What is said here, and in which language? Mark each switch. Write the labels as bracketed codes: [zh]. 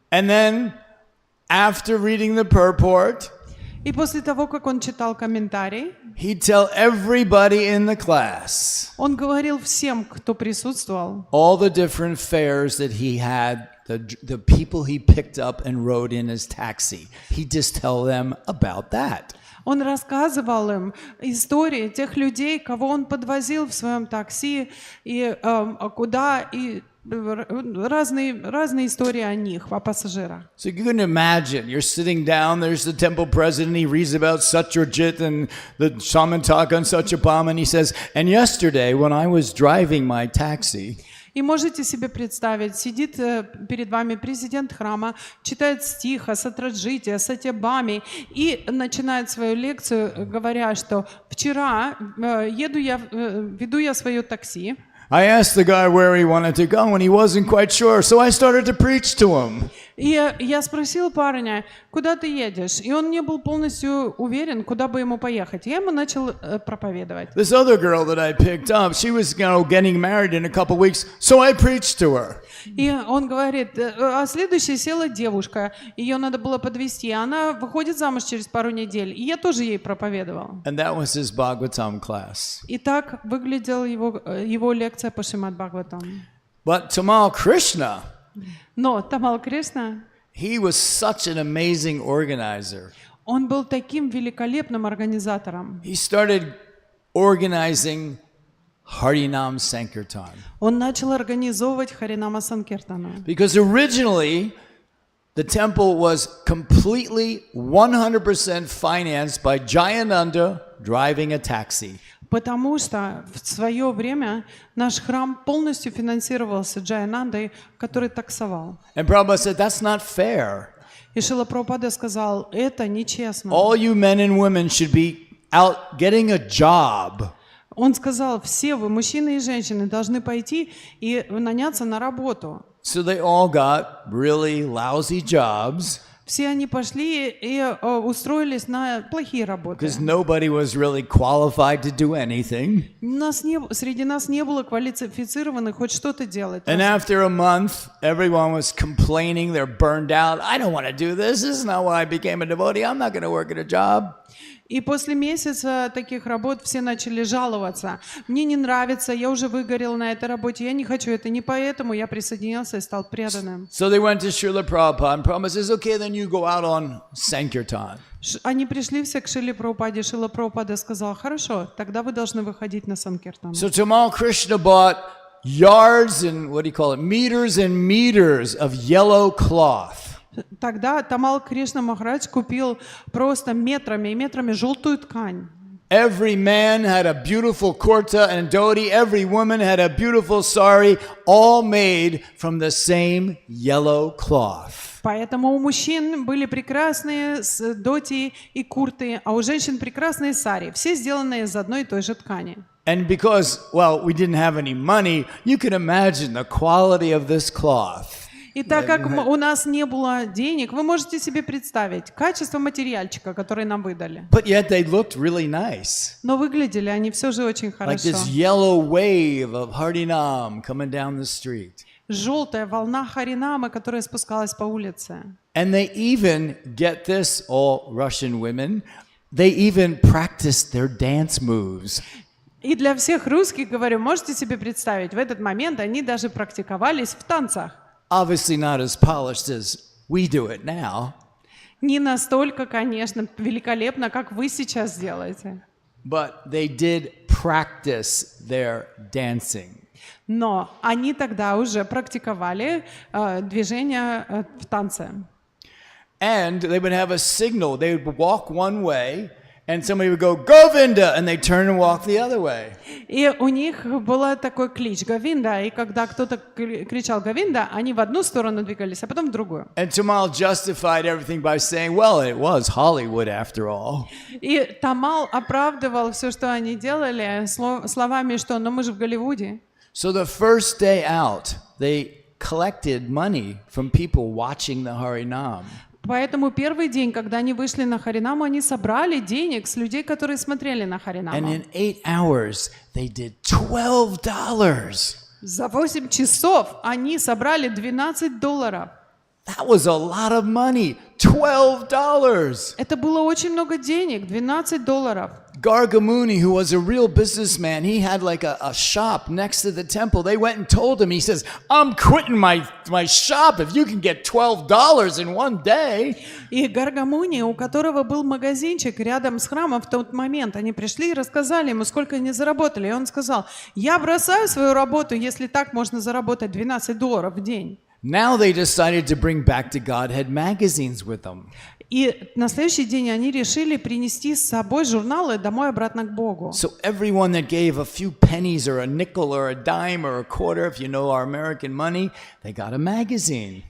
[en] And then, after reading the purport, [ru] И после того, как он читал комментарий, [en] he'd tell everybody in the class [ru] он говорил всем, кто присутствовал, [en] all the different fares that he had, the people he picked up and rode in his taxi. He'd just tell them about that. [ru] Он рассказывал им истории тех людей, кого он подвозил в своем такси, и куда, и разные истории о них, о пассажирах. [en] So you can imagine, you're sitting down, there's the temple president, he reads about Satyajit and the Samantaka and Satyabhama, and he says, and yesterday when I was driving my taxi, [ru] И можете себе представить, сидит перед вами президент храма, читает стих о Сатраджите, о Сатябаме и начинает свою лекцию, говоря, что вчера веду я свое такси. [en] I asked the guy where he wanted to go and he wasn't quite sure, so I started to preach to him. [ru] И я спросил парня, куда ты едешь? И он не был полностью уверен, куда бы ему поехать. Я ему начал проповедовать. [en] This other girl that I picked up, she was, getting married in a couple weeks, so I preached to her. [ru] И он говорит, а следующая села девушка, ее надо было подвезти, она выходит замуж через пару недель, и я тоже ей проповедовал. [en] And that was his Bhagavatam class. [ru] И так выглядела его лекция по Шримад Бхагаватам. [en] But Tamal Krishna, [ru] Но Тамал Кришна, [en] he was such an amazing organizer. [ru] он был таким великолепным организатором. [en] He started organizing Harinam Sankirtan. [ru] Он начал организовывать Харинама Санкиртану. [en] Because originally, the temple was completely 100% financed by Jayananda driving a taxi. [ru] Потому что в свое время наш храм полностью финансировался Джаянандой, который таксовал. [en] And Prabhupada said, that's not fair. [ru] И Шрила Прабхупада сказал, это нечестно. [en] All you men and women should be out getting a job. [ru] Он сказал, все вы, мужчины и женщины, должны пойти и наняться на работу. [en] So they all got really lousy jobs. [ru] Все они пошли и устроились на плохие работы. [en] Because nobody was really qualified to do anything. [ru] Среди нас не было квалифицированных хоть что-то делать. [en] And after a month, everyone was complaining, they're burned out. I don't want to do this. This is not why I became a devotee. I'm not going to work at a job. [ru] И после месяца таких работ все начали жаловаться. Мне не нравится, я уже выгорел на этой работе, я не хочу это, не поэтому я присоединился и стал преданным. [en] So they went to Srila Prabhupada, and Prabhupada says, okay, then you go out on Sankirtan. [ru] Они пришли все к Шриле Прабхупаде, Шрила Прабхупада сказал, хорошо, тогда вы должны выходить на Санкиртан. [en] So Tamal Krishna bought yards and, meters and meters of yellow cloth. [ru] Тогда Тамал Кришна Махарадж купил просто метрами и метрами желтую ткань. [en] Every man had a beautiful kurta and dhoti. Every woman had a beautiful sari, all made from the same yellow cloth. [ru] Поэтому у мужчин были прекрасные доти и курты, а у женщин прекрасные сари. Все сделаны из одной и той же ткани. [en] And because, we didn't have any money, you can imagine the quality of this cloth. [ru] И так как у нас не было денег, вы можете себе представить качество материальчика, который нам выдали. [en] But yet they looked really nice. [ru] Но выглядели они все же очень [en] Like [ru] хорошо. [en] this yellow wave of Harinam coming down the street. [ru] Желтая волна Харинамы, которая спускалась по улице. [en] And they even, get this, all Russian women, they even practiced their dance moves. [ru] И для всех русских, говорю, можете себе представить, в этот момент они даже практиковались в танцах. [en] Obviously not as polished as we do it now. [ru] Не настолько, конечно, великолепно, как вы сейчас делаете. [en] But they did practice their dancing. [ru] Но они тогда уже практиковали движения в танце. [en] And they would have a signal. They would walk one way, and somebody would go, Govinda, and they turn and walk the other way. [ru] И у них был такой клич Говинда, и когда кто-то кричал Говинда, они в одну сторону двигались, а потом в другую. [en] And Tamal justified everything by saying, well, it was Hollywood after all. [ru] И Тамал оправдывал все, что они делали, словами, что «но мы же в Голливуде». [en] So the first day out, they collected money from people watching the Harinam. [ru] Поэтому первый день, когда они вышли на Харинаму, они собрали денег с людей, которые смотрели на Харинаму. [en] And in 8 hours, they did $12. [ru] За 8 часов они собрали $12. [en] That was a lot of money. $12. [ru] Это было очень много денег, $12. [en] Gargamuni, who was a real businessman, he had like a shop next to the temple. They went and told him, he says, I'm quitting my shop if you can get $12 in one day. [ru] И Гаргамуни, у которого был магазинчик рядом с храмом в тот момент, они пришли и рассказали ему, сколько они заработали. И он сказал, я бросаю свою работу, если так можно заработать $12 в день. [en] Now they decided to bring back to Godhead magazines with them. [ru] И на следующий день они решили принести с собой журналы домой обратно к Богу. [en] So everyone that gave a few pennies or a nickel or a dime or a quarter, if you know our American money, they got a magazine.